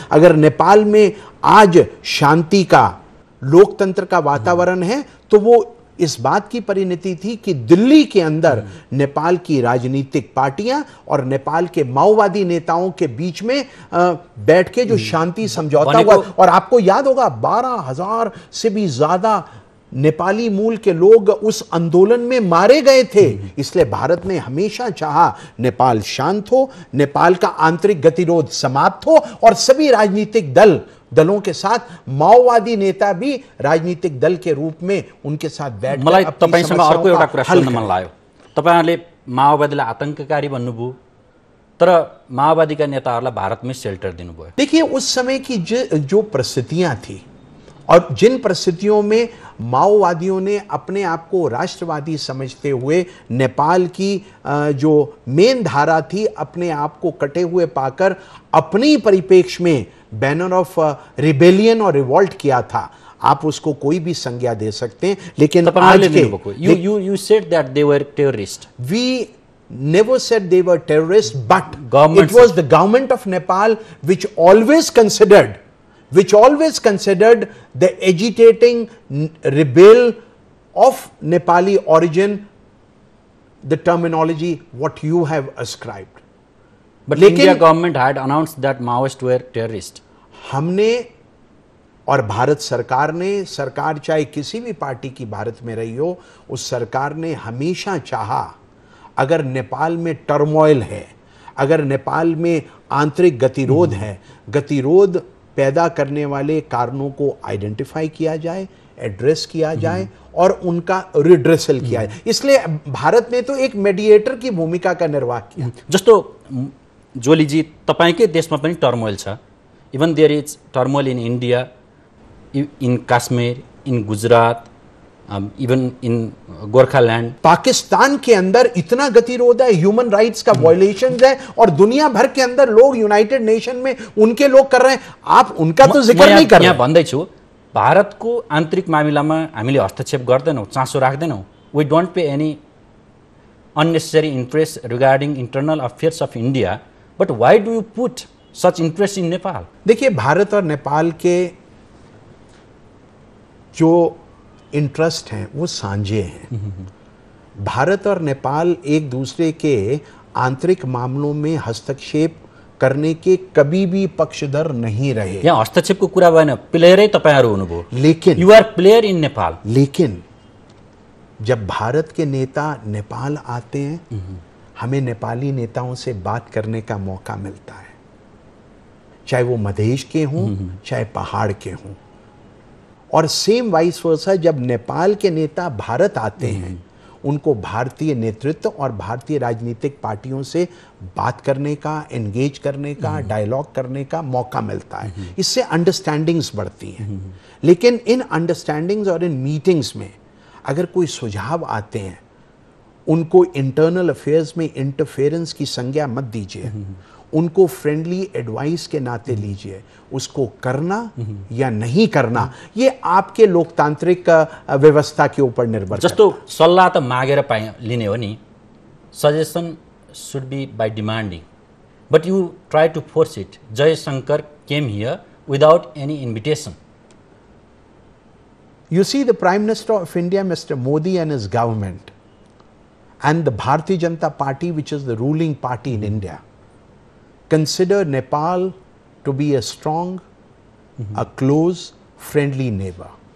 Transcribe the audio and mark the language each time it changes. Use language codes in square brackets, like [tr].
[hi] अगर नेपाल में आज शांति का, लोकतंत्र का वातावरण है, तो वो इस बात की परिणति थी कि दिल्ली के अंदर नेपाल की राजनीतिक पार्टियां और नेपाल के माओवादी नेताओं के बीच में बैठ के जो शांति समझौता हुआ, और आपको याद होगा 12,000 से भी ज्यादा नेपाली मूल के लोग उस आंदोलन में मारे गए थे। इसलिए भारत ने हमेशा चाहा नेपाल शांत हो, नेपाल का आंतरिक गतिरोध समाप्त हो, और सभी राजनीतिक दलों के साथ माओवादी नेता भी राजनीतिक दल के रूप में उनके साथ बैठ कर [ne] मलाई तपाईसँग अर्को एउटा कुरा सोध्न मन लाग्यो। तपाईहरुले माओवादीलाई आतंककारी भन्नुभयो, तर माओवादीका नेताहरूलाई भारतमै शेल्टर दिनुभयो। [hi] देखिए, उस समय की जो परिस्थितियां थी और जिन परिस्थितियों में माओवादियों ने अपने आप को राष्ट्रवादी समझते हुए नेपाल की जो मेन धारा थी, अपने आप को कटे हुए पाकर अपनी परिप्रेक्ष्य में [en] banner of rebellion [hi] और रिवॉल्ट किया था, आप उसको कोई भी संज्ञा दे सकते हैं। लेकिन आज के [en] you said that they were terrorists. We never said they were terrorists, but it was the government of Nepal which always considered which always considered the agitating rebel of Nepali origin, the terminology what you have ascribed. But India government had announced that Maoists were terrorists. [hi] हमने और भारत सरकार ने, सरकार चाहे किसी भी party की भारत में रही हो, उस सरकार ने हमेशा चाहा अगर नेपाल में टर्मोइल है, अगर नेपाल में आंतरिक गतिरोध है, गतिरोध पैदा करने वाले कारणों को आइडेंटिफाई किया जाए, एड्रेस किया जाए और उनका रिड्रेसल किया जाए. इसलिए भारत ने तो एक मेडिएटर की भूमिका का निर्वाह किया. [ne] जस्तो जोलीजी, तपाईकै देशमा पनि टर्मोइल छ. [en] Even there is turmoil in India, in Kashmir, in Gujarat, even in Gorkhaland. [hi] Pakistan के अंदर इतना गतिरोध है, ह्यूमन राइट्स का वायलेशन है, और दुनिया भर के अंदर लोग यूनाइटेड नेशन में उनके लोग कर रहे हैं. आप उनका तो जिक्र नहीं कर रहे. [ne] यहाँ भन्दैछु, भारतको आन्तरिक मामिलामा हामीले हस्तक्षेप गर्दैनौँ, चासो राख्दैनौँ. [en] We don't pay any unnecessary interest regarding internal affairs of India, but why do you put such interest in Nepal? [hi] देखिए, भारत और नेपाल के जो इंटरेस्ट हैं वो साझे हैं. भारत और नेपाल एक दूसरे के आंतरिक मामलों में हस्तक्षेप करने के कभी भी पक्षधर नहीं रहे. [ne] यहाँ हस्तक्षेपको कुरा भएन, प्लेयरै तपाईहरु हुनुभयो. [hi] लेकिन [en] You are player in Nepal. [hi] लेकिन जब भारत के नेता नेपाल आते हैं, हमें नेपाली नेताओं से बात करने का मौका मिलता है, चाहे वो मधेश के हों, चाहे पहाड़ के हों. और सेम वाइस वर्सा, जब नेपाल के नेता भारत आते हैं, उनको भारतीय नेतृत्व और भारतीय राजनीतिक पार्टियों से बात करने का, एंगेज करने का, डायलॉग करने का मौका मिलता है. इससे अंडरस्टैंडिंग्स बढ़ती हैं. लेकिन इन अंडरस्टैंडिंग्स और इन मीटिंग्स में अगर कोई सुझाव आते हैं, उनको इंटरनल अफेयर्स में इंटरफेरेंस की संज्ञा मत दीजिए. उनको फ्रेंडली एडवाइस के नाते लीजिए. उसको करना या नहीं करना, ये आपके लोकतांत्रिक व्यवस्था के ऊपर निर्भर करता है. [ne] जस्तो सल्लाह त मागेर लिने हो नि, [en] Suggestion should be by demanding, but you try to force it. Jaishankar came here without any invitation. You see, the Prime Minister of India, Mr. Modi, and his government, and the Bharatiya Janata Party, which is the ruling party in India, consider Nepal to be a strong, a close, friendly neighbor.